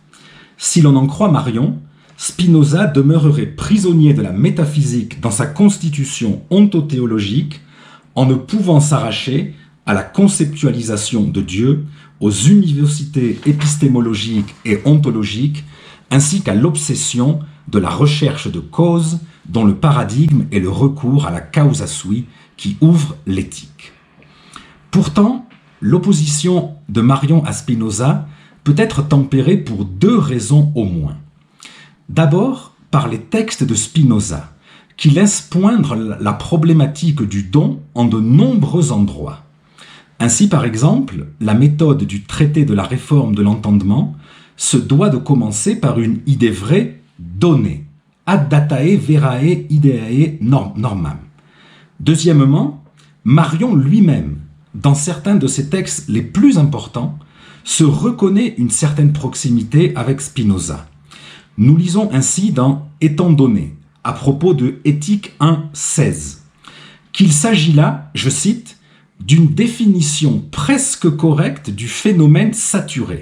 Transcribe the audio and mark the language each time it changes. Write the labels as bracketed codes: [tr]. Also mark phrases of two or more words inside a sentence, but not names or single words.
[fr] Si l'on en croit Marion, Spinoza demeurerait prisonnier de la métaphysique dans sa constitution ontothéologique en ne pouvant s'arracher à la conceptualisation de Dieu, aux universités épistémologiques et ontologiques, ainsi qu'à l'obsession de la recherche de causes dont le paradigme est le recours à la [la] causa sui [fr] qui ouvre l'éthique. Pourtant, l'opposition de Marion à Spinoza peut être tempérée pour 2 raisons au moins. D'abord, par les textes de Spinoza, qui laissent poindre la problématique du don en de nombreux endroits. Ainsi, par exemple, la méthode du traité de la réforme de l'entendement se doit de commencer par une idée vraie donnée, [la] ad datae verae ideae normam. [fr] Deuxièmement, Marion lui-même, dans certains de ses textes les plus importants, se reconnaît une certaine proximité avec Spinoza. Nous lisons ainsi dans « Étant donné », à propos de Éthique 1.16, qu'il s'agit là, je cite, d'une définition presque correcte du phénomène saturé.